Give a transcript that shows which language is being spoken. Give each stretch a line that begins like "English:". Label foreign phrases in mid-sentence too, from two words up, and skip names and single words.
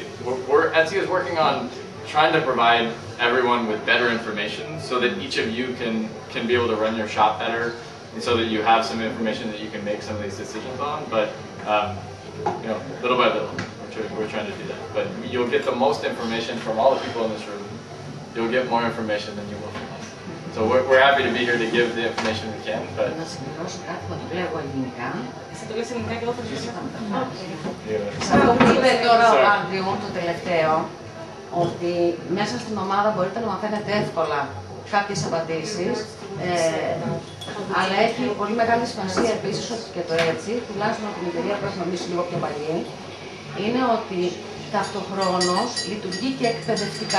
English: Etsy is working on trying to provide everyone with better information so that each of you can be able to run your shop better, and so that you have some information that you can make some of these decisions on. But little by little, we're trying to do that. But you'll get the most information from all the people in this room. You'll get more information than you will from us. So we're happy to be here to give the information we can. But
Greek: αυτό που είπε τώρα ο Άντριου, το τελευταίο, ότι μέσα στην ομάδα μπορείτε να μαθαίνετε εύκολα κάποιες απαντήσεις, αλλά έχει πολύ μεγάλη σημασία επίσης ότι και το έτσι, τουλάχιστον από την εταιρεία που έχουμε εμείς λίγο πιο παλιή, είναι ότι ταυτοχρόνως λειτουργεί και εκπαιδευτικά.